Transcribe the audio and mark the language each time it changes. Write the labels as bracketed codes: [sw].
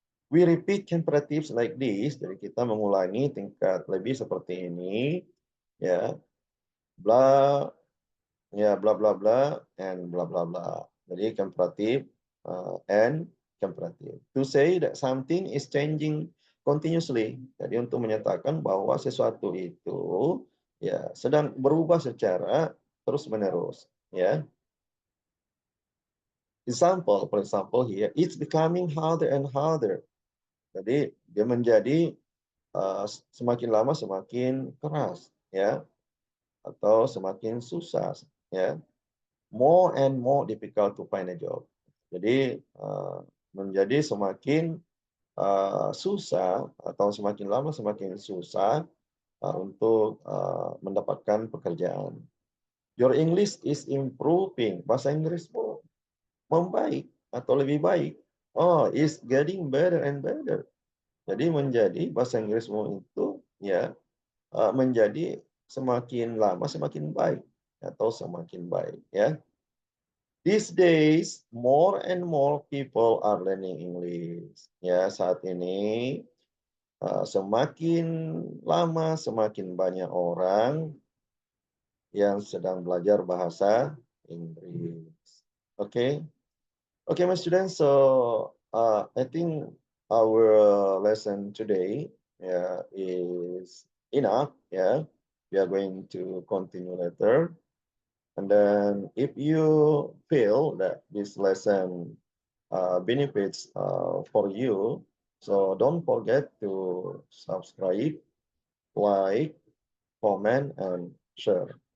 [en] We repeat comparatives like this, [id] jadi kita mengulangi tingkat lebih seperti ini, ya, bla, ya, bla bla bla, and bla bla bla. [en] Jadi comparative and comparative. To say that something is changing continuously. [id] Jadi untuk menyatakan bahwa sesuatu itu ya sedang berubah secara terus-menerus, ya. [en] Example, for example here, it's becoming harder and harder. [id] Jadi dia menjadi semakin lama semakin keras, ya, atau semakin susah, ya. [en] More and more difficult to find a job. [id] Jadi menjadi semakin susah atau semakin lama semakin susah untuk mendapatkan pekerjaan. [en] Your English is improving. [id] Bahasa Inggrismu membaik atau lebih baik. [en] Oh, is getting better and better. [id] Jadi menjadi bahasa Inggrismu itu ya menjadi semakin lama semakin baik atau semakin baik, ya. [en] These days, more and more people are learning English. [id] Ya, saat ini semakin lama semakin banyak orang yang sedang belajar bahasa Inggris. [en] Okay, okay, my students. So I think our lesson today, yeah, is enough. Yeah, we are going to continue later. And then if you feel that this lesson benefits for you, so don't forget to subscribe, like, comment, and share.